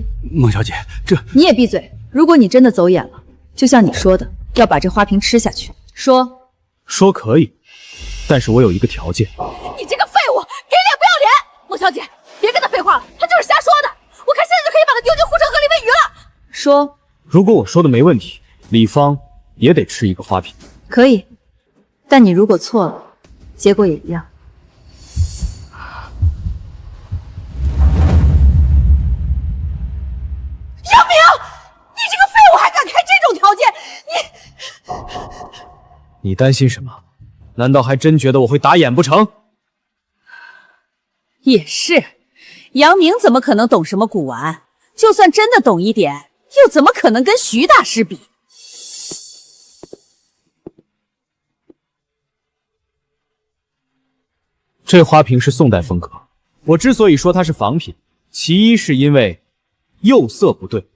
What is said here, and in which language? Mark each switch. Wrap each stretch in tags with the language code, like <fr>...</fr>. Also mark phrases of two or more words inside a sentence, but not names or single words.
<zh>孟小姐，這你也閉嘴！如果你真的走眼了，就像你說的，要把這花瓶吃下去。說可以，但是我有一個條件。你這個廢物，給臉不要臉！孟小姐，別跟他廢話了，他就是瞎說的。我看現在就可以把他丟進護城河裡餵魚了。說，如果我說的沒問題，李芳也得吃一個花瓶。可以，但你如果錯了，結果也一樣。楊明，你這個廢物還敢開這種條件，你擔心什麼？難道還真覺得我會打眼不成？也是，楊明怎麼可能懂什麼古玩？就算真的懂一點，又怎麼可能跟徐大師比？這花瓶是宋代風格，我之所以說它是仿品，其一是因為釉色不對。</zh>